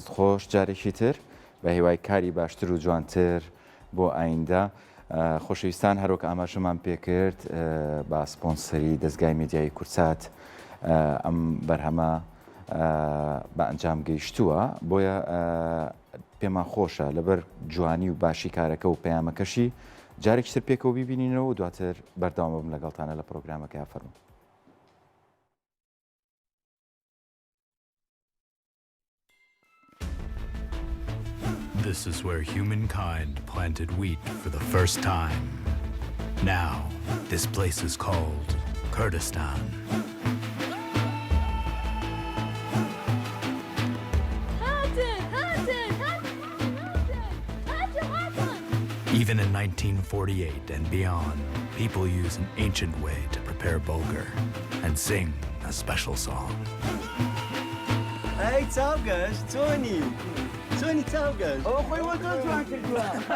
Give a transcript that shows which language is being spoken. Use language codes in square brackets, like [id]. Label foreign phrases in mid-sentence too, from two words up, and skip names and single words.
[ckb] خۆش جارێکی تر بە هیوای کاری باشتر و جوانتر بۆ ئایندە خۆشەویستان هەروەک ئاماژەمان پێکرد بە سپۆنسەری دەستگای میدیای کورسات ئەم بەرهەمە بە ئەنجام گەیشتووە بۆیە پێمان خۆشە لەبەر جوانی و باشی کارەکە و پەیامەکەشی جارێکی تر پێکەوە بیبینینەوە و دواتر بەردەوام بم لەگەڵتانە لە پرۆگرامەکە فەرموو. [en] This is where humankind planted wheat for the first time. Now, this place is called Kurdistan. Even in 1948 and beyond, people use an ancient way to prepare bulgur and sing a special song. Hey, Taugash, Tony! Tony Taugash! [ckb] Oh, خوي وطن جوان كردوها.